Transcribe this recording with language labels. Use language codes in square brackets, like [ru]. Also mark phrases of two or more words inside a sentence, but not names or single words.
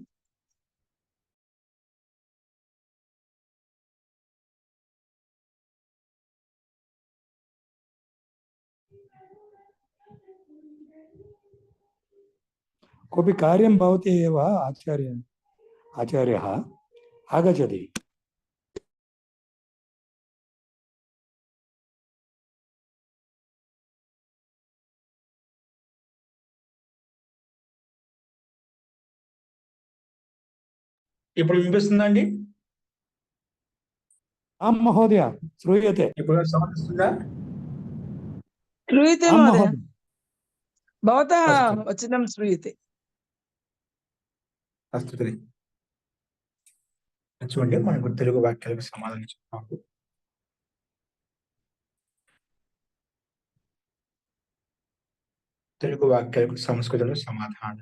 [sa] कोऽपि कार्यं भवति एव आचार्यः आगच्छति. [te] ఇప్పుడు వినిపిస్తుందండి? [sa] आं महोदय श्रूयते. [te] ఇప్పుడు సమస్యగా [sa] శ్రూయతే మహోదయ, భవతः వచనం శ్రూయతే. అస్తు. [te] చూడండి, మనకు తెలుగు వాక్యాలకు సమాధానం చెప్తాము. తెలుగు వాక్యాలకు సంస్కృతంలో సమాధానాలు.